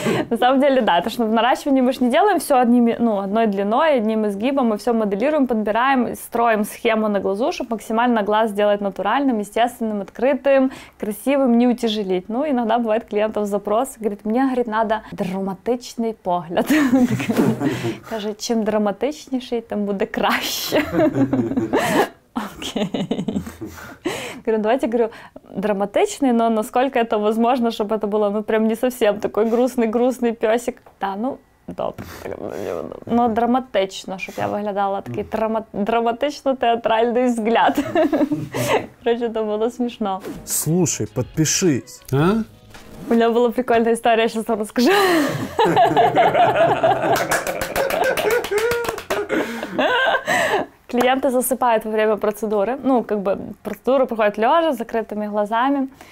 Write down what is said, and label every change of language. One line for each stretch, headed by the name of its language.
Russian: На самом деле, да, это что в наращивании мы же не делаем все одной длиной, одним изгибом, мы все моделируем, подбираем, строим схему на глазу, чтобы максимально глаз сделать натуральным, естественным, открытым, красивым, не утяжелить. Ну, иногда бывает клиентов запрос, говорит, мне, говорит, надо
Ukrainian: драматичний погляд. Каже, чим драматичніший, тим буде краще. Окей.
Russian: Говорю, давайте, говорю, драматичный, но насколько это возможно, чтобы это было, ну, прям не совсем такой грустный песик. Да, ну, добре.
Ukrainian: Но драматично, щоб я виглядала такий драматично-театральний взгляд.
Russian: Короче, это было смешно. Слушай, подпишись, а? У меня была прикольная история, я сейчас вам расскажу. Клиенты засыпают во время процедуры. Ну, как бы процедура проходит лежа, с закрытыми глазами.